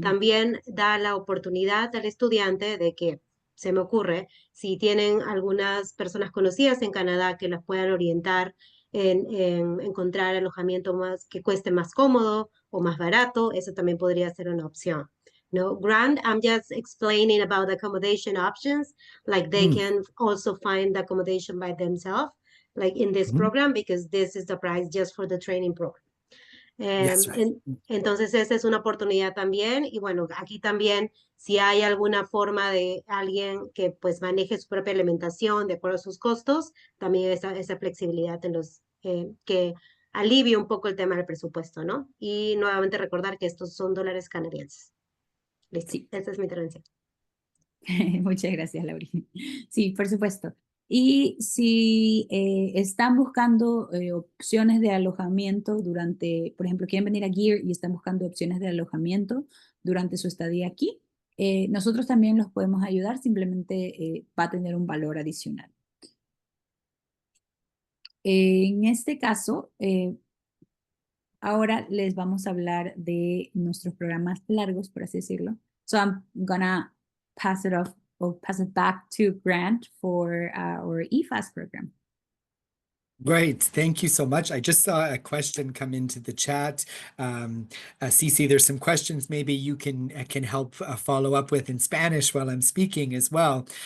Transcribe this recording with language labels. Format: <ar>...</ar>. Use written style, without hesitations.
<es>también da la oportunidad al estudiante de que, se me ocurre, si tienen algunas personas conocidas en Canadá que las puedan orientar en encontrar alojamiento más que cueste más cómodo o más barato, eso también podría ser una opción.</es> <en>No, Grant, I'm just explaining about the accommodation options, like they Mm, can also find the accommodation by themselves, like in this mhm. program, because this is the price just for the training program. Yes, right.</en> <es>Entonces, esa es una oportunidad también. Y bueno, aquí también, si hay alguna forma de alguien que pues maneje su propia alimentación de acuerdo a sus costos, también esa flexibilidad en que alivie un poco el tema del presupuesto, ¿no? Y nuevamente recordar que estos son dólares canadienses. Listo, Sí. esa es mi intervención. Muchas gracias, Lauri. Sí, por supuesto. Y si están buscando opciones de alojamiento durante, por ejemplo, quieren venir a GEAR y están buscando opciones de alojamiento durante su estadía aquí, nosotros también los podemos ayudar, simplemente va a tener un valor adicional. En este caso, ahora les vamos a hablar de nuestros programas largos, por así decirlo.</es> <en>So I'm gonna pass it off or pass it back to Grant for our EFAS program. Great. Thank you so much. I just saw a question come into the chat. Cece, there's some questions maybe you can help follow up with in Spanish while I'm speaking as well.</en>